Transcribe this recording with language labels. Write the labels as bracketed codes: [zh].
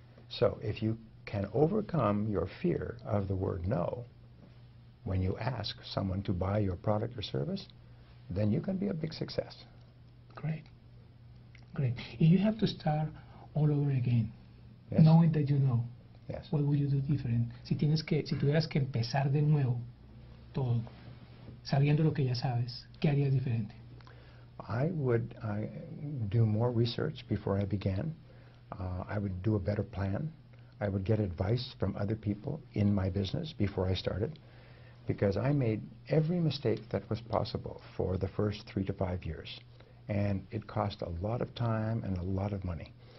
[en] So if you can overcome your fear of the word no when you ask someone to buy your product or service, then you can be a big success. Great. Great. If you have to start all over again, Yes. knowing that you know, Yes. what would you do different? [es] Si tuvieras que empezar de nuevo todo, sabiendo lo que ya sabes, ¿qué harías diferente? [en] I would do more research before I began. I would do a better plan. I would get advice from other people in my business before I started, because I made every mistake that was possible for the first 3 to 5 years. And it cost a lot of time and a lot of money.